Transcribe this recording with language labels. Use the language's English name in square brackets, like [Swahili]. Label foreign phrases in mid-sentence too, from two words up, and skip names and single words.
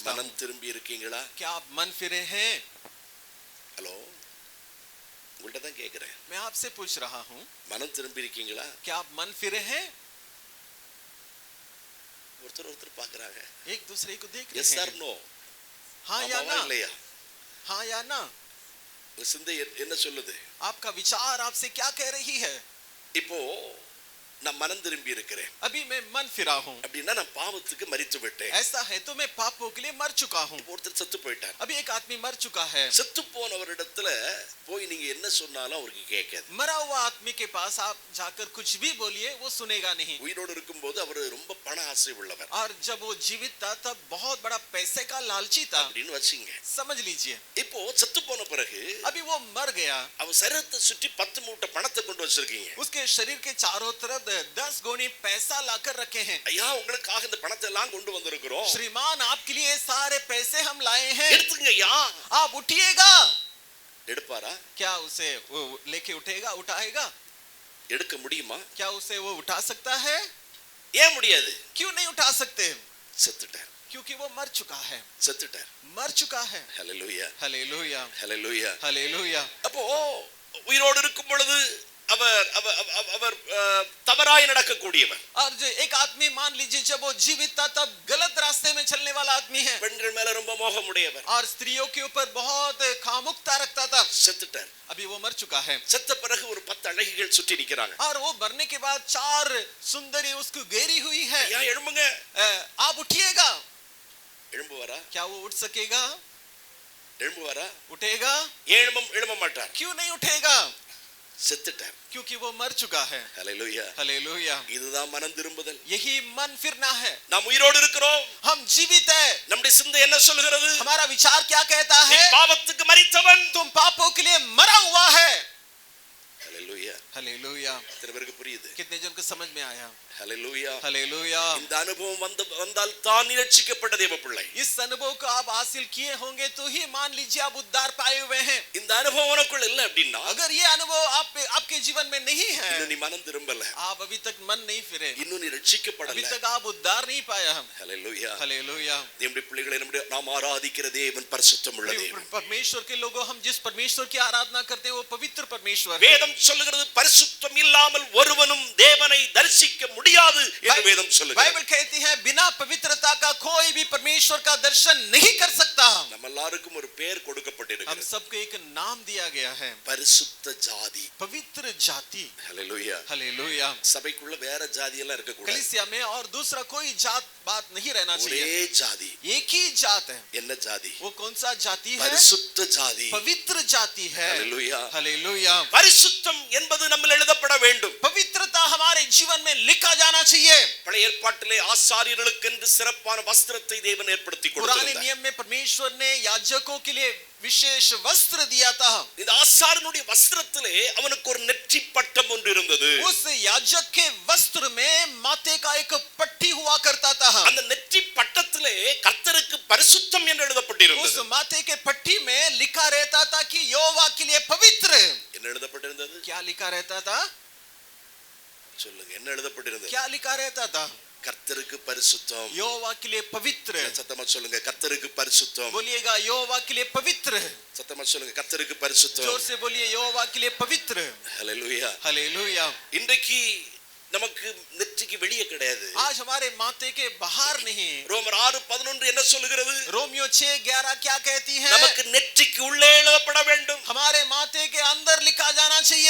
[Tamil] மனம் திரும்பி இருக்கீங்களா? [Hindi] क्या आप मन फिरे हैं? [Tamil] ஹலோ, உங்கள்ட்ட தான் கேக்குறேன். [Hindi] मैं आपसे पूछ रहा हूं [Tamil] மனம் திரும்பி இருக்கீங்களா? [Hindi] क्या आप मन फिरे हैं? [Tamil] ஒருத்தர் பாக்குறாங்க. [Hindi] एक दूसरे को देख [Tamil] எஸ் [Hindi] रहे [Tamil] ஆர் [Hindi] हैं. [Tamil] நோ? [Hindi] हाँ या ना? [Tamil] இல்லையா? [Hindi] हाँ या ना? [Tamil] உங்க சிந்தை என்ன சொல்லுது? [Hindi] आपका विचार आपसे क्या कह रही है? [Tamil] இப்போ நான் மனம் திரும்பி இருக்கிறேன். [Hindi] अभी मैं मन फिरा हूं. [Tamil] அப்படின்னா நான் பாவத்துக்கு மரித்து விட்டேன். [Hindi] ऐसा है तो मैं पापों के लिए मर चुका हूं. [Tamil] ஒருத்தர் செத்து போயிட்டார். [Hindi] अभी एक आदमी मर चुका है. [Tamil] செத்து போனவரிடத்துல போய் நீங்க என்ன சொன்னாலும் அவருக்கு கேட்காது. [Hindi] मरा हुआ आदमी के पास आप जाकर कुछ भी बोलिए वो सुनेगा नहीं. [Tamil] உயிரோடு இருக்கும்போது அவர் ரொம்ப பண ஆசை உள்ளவர். [Hindi] और जब वो जीवित था तब बहुत बड़ा पैसे का लालची था. [Tamil] அப்படின்னு வச்சிங்க. [Hindi] समझ लीजिए. [Tamil] இப்போ செத்து போன பிறகு [Hindi] अभी वो मर गया. [Tamil] அவர் சரீரத்தை சுற்றி 10 மூட்டை பணத்தை கொண்டு வச்சிருக்கீங்க. [Hindi] उसके शरीर के चारों तरफ 10 गोनी पैसा लाकर रखे हैं. [Tamil] ஐயா, உங்களுக்காக இந்த பணத்தை எல்லாம் கொண்டு வந்திருக்கிறோம். [Hindi] श्रीमान आपके लिए सारे पैसे हम लाए हैं. [Tamil] எடுத்துங்க ஐயா. [Hindi] आप उठिएगा. [Tamil] எடுப்பாரா? [Hindi] क्या उसे वो लेके उठेगा, उठाएगा? [Tamil] எடுக்க முடியுமா? [Hindi] क्या उसे वो उठा सकता है? [Tamil] ஏன் முடியாது? [Hindi] क्यों नहीं उठा सकते? [Tamil] செத்துட்டார். [Hindi] क्योंकि वो मर चुका है. [Tamil] செத்துட்டார். [Hindi] मर चुका है. [Tamil] ஹல்லேலூயா. [Hindi] हालेलुया. [Tamil] ஹல்லேலூயா. [Hindi] हालेलुया. [Tamil] அப்போ உயிரோடு இருக்கும் பொழுது அவர் தவறாய் நடக்கக்கூடியவர். [Hindi] और जो एक आदमी मान लीजिए जब वो जीवित था तब गलत रास्ते में चलने वाला आदमी है. [Tamil] பெண்கள் மேல ரொம்ப மோகமுடையவர். [Hindi] और स्त्रियों के ऊपर बहुत कामुकता रखता था. [Tamil] செத்துட்டார். [Hindi] अभी वो मर चुका है. [Tamil] செத்த பிறகு ஒரு 10 அழகிகள் சுற்றி நிக்கிறாங்க. [Hindi] और वो मरने के बाद 4 सुंदरी उसको घेरी हुई है. [Tamil] ஐயா எழும்புங்க. [Hindi] आप उठिएगा. [Tamil] எழும்புவாரா? [Hindi] क्या वो उठ सकेगा? [Tamil] எழும்புவாரா? [Hindi] उठेगा? [Tamil] எழும்ப மாட்டார். [Hindi] क्यों नहीं उठेगा? [Tamil] செத்துட்டார். [Hindi] क्योंकि वो मर चुका है. [Tamil] ஹல்லேலூயா. [Hindi] हालेलुया. [Tamil] இதுதான் மனம் திரும்புதல். [Hindi] यही मन फिरना है. [Tamil] நாம் உயிரோடு இருக்கிறோம். [Hindi] हम जीवित है. [Tamil] நம்முடைய சிந்தை என்ன சொல்கிறது? [Hindi] हमारा विचार क्या कहता [Tamil] நீ [Hindi] है? [Tamil] பாவத்துக்கு மரித்தவன். [Hindi] तुम पापों के लिए मरा हुआ है. [Tamil] ஹல்லேலூயா. [Hindi] हालेलुया. [Tamil] எத்தனை பேருக்கு புரியுது? [Hindi] कितने जन को समझ में आया? [Tamil] ஹல்லேலூயா. [Hindi] हालेलुया. [Tamil] இந்த அனுபவம் வந்தால் தான் ரட்சிக்கப்பட்ட தேவ பிள்ளை. [Hindi] इस अनुभव को आप हासिल किए होंगे तो ही मान लीजिए आप उद्धार पाए हुए हैं. [Tamil] இந்த அனுபவம் உனக்குள்ள இல்ல அப்படின்னா, [Hindi] अगर ये अनुभव आपके जीवन में नहीं है, [Tamil] இன்னும் நீ மனம் திரும்பல, [Hindi] आप अभी तक मन नहीं फिरे, [Tamil] இன்னும் நீ ரட்சிக்கப்படல, [Hindi] अभी तक आप उद्धार नहीं पाया. [Tamil] ஹல்லேலூயா. [Hindi] हालेलुया. [Tamil] தேவனுடைய பிள்ளைகளை நாம் ஆராதிக்கிற தேவன் பரிசுத்தம் உள்ள தேவன். [Hindi] परमेश्वर के लोगों, हम जिस परमेश्वर की आराधना करते हैं वो पवित्र परमेश्वर है. [Tamil] வேதம் சொல்லுகிறது பரிசுத்தம் இல்லாமல் ஒருவனும் தேவனை தரிசிக்க முடியாது என்று வேதம் சொல்லுகிறது. [Hindi] बाइबल कहती है बिना पवित्रता का कोई भी परमेश्वर का दर्शन नहीं कर सकता. [Tamil] நம்ம எல்லாருக்கும் ஒரு பெயர் கொடுக்கப்பட்டிருக்கிறது. [Hindi] हम सबको एक नाम दिया गया है, [Tamil] பரிசுத்த ஜாதி, [Hindi] पवित्र जाति. [Tamil] ஹல்லேலூயா. [Hindi] हालेलुया. [Tamil] சபைக்குள்ள வேற ஜாதி எல்லாம் இருக்க கூடாது. [Hindi] कलीसिया में और दूसरा कोई जात बात नहीं रहना चाहिए. [Tamil] ஒரே ஜாதி, [Hindi] एक ही जात है. [Tamil] என்ன ஜாதி? [Hindi] वो कौन सा जाति है? [Tamil] பரிசுத்த ஜாதி, [Hindi] पवित्र जाति है. [Tamil] ஹல்லேலூயா. [Hindi] हालेलुया. [Tamil] பரிசுத்தம் என்பது நம்மில் எழுதப்பட வேண்டும். [Hindi] पवित्रता हमारे जीवन में लिखा जाना चाहिए. [Tamil] பழைய ஏற்பாட்டிலே ஆசாரியர்களுக்கு என்று சிறப்பான வஸ்திரத்தை தேவன் ஏற்படுத்தி [Hindi] पुराने [Tamil] கொடுத்தார். [Hindi] नियम में परमेश्वर ने याजकों के लिए विशेष वस्त्र दिया था. [Tamil] இந்த ஆசாரியனுடைய வஸ்திரத்திலே அவனுக்கு ஒரு நெற்றி பட்டம் ஒன்று இருந்தது. [Hindi] उस याजक के वस्त्र में माथे का एक पट्टी हुआ करता था. [Tamil] அந்த நெற்றி பட்டத்திலே கர்த்தருக்கு பரிசுத்தம் என்று எழுதப்பட்டிருந்தது. [Hindi] उस माथे के पट्टी में लिखा रहता था कि यहोवा के लिए पवित्र. [Tamil] என்ன எழுதப்பட்டிருந்தது? [Hindi] क्या लिखा रहता था? [Tamil] சொல்லுங்க, என்ன எழுதப்பட்டிருந்தது? [Hindi] क्या लिखा रहता था? [Tamil] கர்த்தருக்கு பரிசுத்தம். [Hindi] यहोवा के लिए पवित्र. [Tamil] சத்தமா சொல்லுங்க, கர்த்தருக்கு பரிசுத்தம். [Hindi] बोलिएगा यहोवा के लिए पवित्र. [Tamil] சத்தமா சொல்லுங்க, கர்த்தருக்கு பரிசுத்தம். [Hindi] जोर से बोलिए यहोवा के लिए पवित्र. [Tamil] ஹல்லேலூயா. [Hindi] हालेलुया. [Tamil] இன்றைக்கு நமக்கு நெற்றிக்கு வெளியே கிடையாது. [Hindi] आज हमारे माथे के बाहर नहीं. [Tamil] ரோமர் 6:11 என்ன சொல்லுகிறது? [Hindi] रोमियो 6:11 क्या कहती है? [Tamil] நமக்கு நெற்றிக்கு உள்ளே எழுதப்பட வேண்டும். [Hindi] हमारे माथे के अंदर लिखा जाना चाहिए.